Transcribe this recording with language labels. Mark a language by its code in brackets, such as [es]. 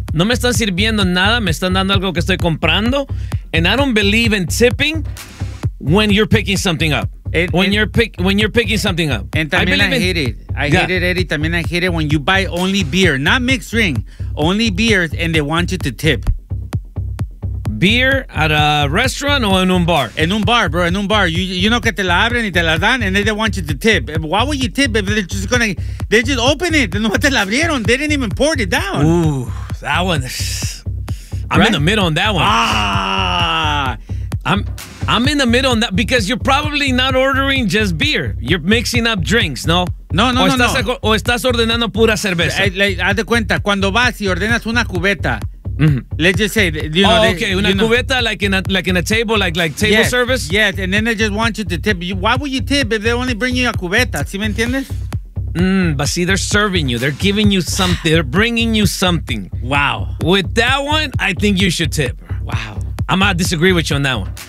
[es] No me están sirviendo nada, me están dando algo que estoy comprando. [en] And I don't believe in tipping when you're picking something up. When you're picking something up. And también I hate it, Eddie. También I hate it when you buy only beer, not mixed drink, only beers, and they want you to tip. Beer at a restaurant or in a bar? In a bar, bro, in a bar. You know que te la abren y te la dan, and then they want you to tip. Why would you tip if they're just going to... They just open it. No te la abrieron. They didn't even pour it down. Ooh, that one. I'm in the middle on that one. I'm in the middle on that because you're probably not ordering just beer. You're mixing up drinks, no? No. [es] O estás ordenando pura cerveza. Haz de cuenta, cuando vas y ordenas una cubeta... [en] Mm-hmm. Let's just say, you know, cubeta, like in a table, like table, yes, service. Yes, and then they just want you to tip. Why would you tip if they only bring you a cubeta? [es] ¿Sí me entiendes? [en] But see, they're serving you. They're giving you something. They're bringing you something. Wow. With that one, I think you should tip. Wow. I'm gonna disagree with you on that one.